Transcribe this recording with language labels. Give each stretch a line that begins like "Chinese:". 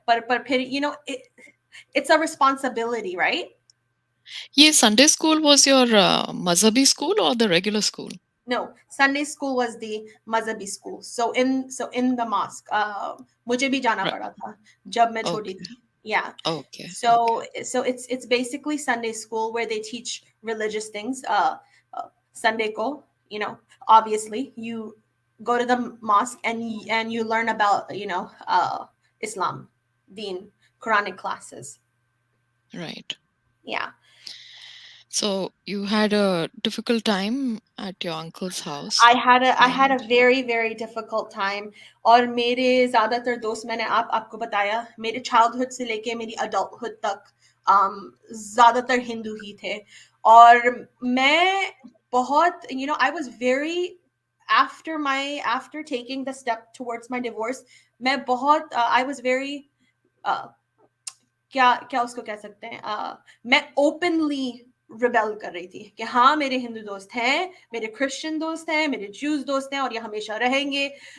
English: पर फिर it's a responsibility, right? ये संडे स्कूल वाज़ योर मज़हबी स्कूल और the regular school? No, Sunday school was the Mazhabi school. So in the mosque,
Hindi: मुझे भी जाना
English: Right.
Hindi: पड़ा था जब मैं छोटी
English: Okay.
Hindi: थी. Yeah.
English: Okay. Okay. So it's basically Sunday school where they teach religious things. Sunday ko, obviously you go to the mosque and you learn about Islam, Deen, Quranic classes. Right. Yeah. So you had a difficult time at your uncle's house I had a and very very difficult time.
Hindi: और मेरे ज्यादातर दोस्त, मैंने आपको बताया, मेरे childhood से लेके मेरी अडल्टहुड तक ज्यादातर हिंदू ही थे. और मैं बहुत,
English: I was very, after taking the step towards my divorce,
Hindi: मैं बहुत
English: I was very uh,
Hindi: क्या क्या उसको कह सकते हैं, मैं ओपनली रिबेल कर रही थी कि हाँ, मेरे हिंदू दोस्त हैं, मेरे क्रिश्चियन दोस्त हैं, मेरे ज्यूज दोस्त हैं, और ये हमेशा रहेंगे.